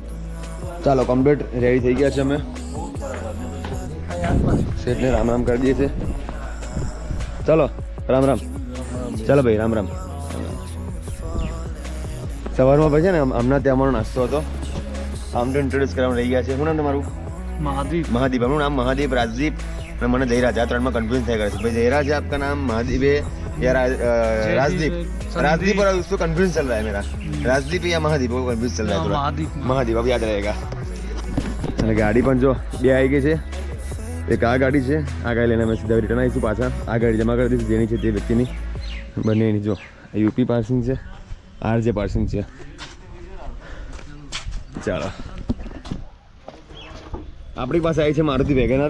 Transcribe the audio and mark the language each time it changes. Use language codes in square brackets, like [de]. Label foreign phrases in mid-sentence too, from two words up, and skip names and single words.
[gu] ચાલો કમ્પ્લીટ રેડી થઈ ગયા છે અમે. શેઠને રામ રામ કરી દઈએ છીએ. ચાલો રામ રામ. ચાલો ભાઈ રામ રામ. સવારમાં ભાઈ છે ને હમણાં ત્યાં અમારો નાસ્તો હતો. આમ તો ઇન્ટ્રોડ્યુસ કરવા રહી ગયા છે. શું નામ તમારું? [hi] महादीप. महादीप. हमरो नाम महादीप, राजदीप [gu] અને મને જયરાજ. આ ત્રણમાં કન્ફ્યુઝ થઈ ગયા છે भाई. [hi] जयराज है आपका नाम, महादीप है या राजदीप? राजदीप और उसको कन्फ्यूज चल रहा है मेरा. राजदीप या महादीप वो कन्फ्यूज चल रहा है थोड़ा. महादीप अब याद रहेगा. [gu] અને ગાડી પણ જો બે આવી ગઈ છે. એક આ ગાડી છે, આ ગાડી લઈને અમે સીધા રિટર્ન આવીશું પાછા. આ ગાડી જમા કરી દઈશું જેની છે તે વ્યક્તિની. બંનેની જો યુપી પાર્સિંગ છે, આરજે પાર્સિંગ છે. ચાલો આપણી પાસે આવી છે મારુતિ વેગેનર.